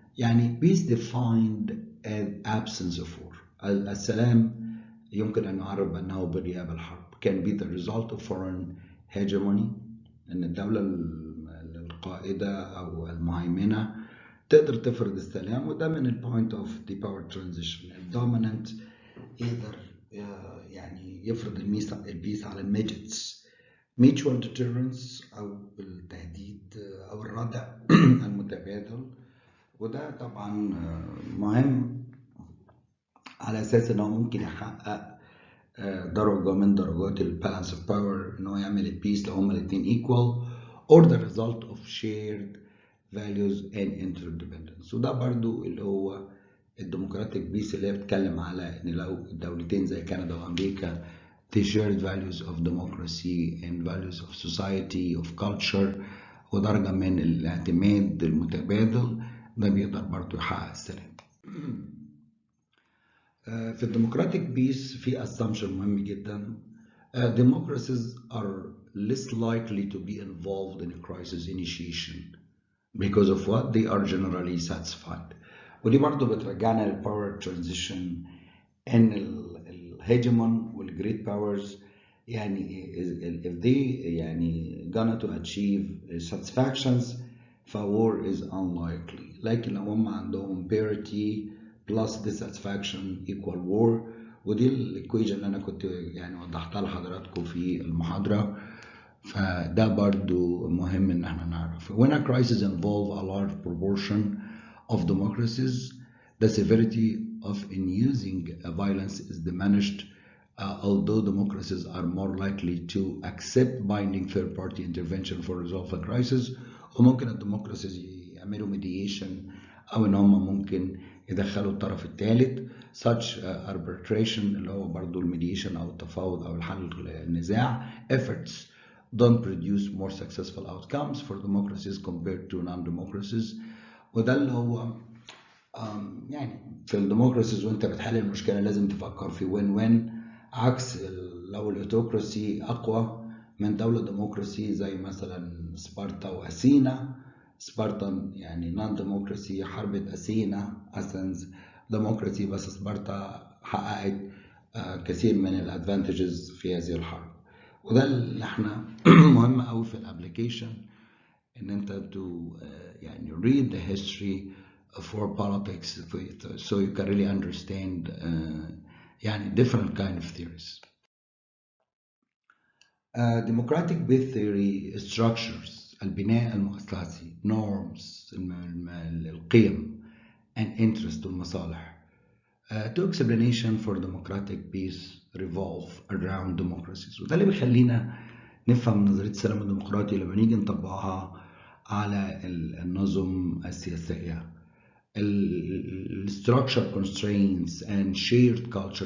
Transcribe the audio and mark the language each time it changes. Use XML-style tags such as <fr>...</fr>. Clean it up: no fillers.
<en>يعني peace defined as absence of war.</en> <ar>السلام يمكن أن نعرف أنه بغياب الحرب.</ar> <en>can be the result of foreign hegemony،</en> <ar>أن الدولة القائدة أو المهيمنة تقدر تفرض السلام، وده من ال</ar> <en>point of the power transition.</en> <ar>الdominant يقدر يعني يفرض البيس على الميجتس.</ar> <en>mutual deterrence</en> <ar>أو التهديد أو الردع المتبادل، وده طبعا مهم على أساس أنه ممكن يحقق درجة من درجات البالانس اوف باور، أنه يعمل البيس لو هما الاتنين</ar> <en>equal or the result of shared values and interdependence.</en> <ar>وده برضو اللي هو الديمقراطيك بيس اللي هي بتتكلم على ان لو الدولتين زي كندا وامريكا</ar> <en>they shared values of democracy and values of society of culture</en> <ar>ودرجة من الاعتماد المتبادل، ده بيقدر برضو يحقق السلام. في الديمقراطيك بيس في assumption مهم جدا.</ar> <en>Democracies are less likely to be involved in a crisis initiation because of what they are generally satisfied.</en> <ar>ودي برضو بترجعنا للباور ترانزيشن، ان الهيجمون والجريت باورز يعني</ar> <en>if they</en> <ar>يعني</ar> <en>gonna to achieve satisfactions</en> <ar>ف</ar> <en>war is unlikely.</en> <ar>لكن لو هم عندهم</ar> <en>parity plus dissatisfaction equal war،</en> <ar>ودي الايكويشن اللي انا كنت يعني وضحتها لحضراتكم في المحاضرة، فده برضو مهم ان احنا نعرف.</ar> <en>When a crisis involves a large proportion of democracies, the severity of using violence is diminished, although democracies are more likely to accept binding third-party intervention for resolve a crisis.</en> <ar>وممكن الديمقراسيز يعملوا mediation أو إن هم ممكن يدخلوا الطرف الثالث</ar> <en>such arbitration</en> <ar>اللي هو برضو الميديشن أو التفاوض أو الحل النزاع</ar> <en>efforts don't produce more successful outcomes for democracies compared to non-democracies.</en> <ar>وده اللي هو يعني في الديمقراسيز وانت بتحل المشكلة لازم تفكر في win-win، عكس لو الاوتوكراسي أقوى من دولة ديمقراسي زي مثلا سبارتا وأثينا. سبارتا يعني نون ديمقراسي حربت أثينا أثينز ديمقراسي، بس سبارتا حققت كثير من الادفانتجز في هذه الحرب. وده اللي احنا مهم قوي في الابليكيشن ان انت يعني</ar> <en>read the history for politics so you can really understand</en> <ar>يعني</ar> <en>different kind of theories. Democratic base theory structures</en> <ar>البناء المؤسسي</ar> <en>norms القيم and interest والمصالح. Two explanation for democratic peace revolve around democracies.</en> <ar>وده اللي بيخلينا نفهم نظرية السلام الديمقراطي لما نيجي نطبقها على النظم السياسية.</ar> <en>structure constraints and shared culture.</en>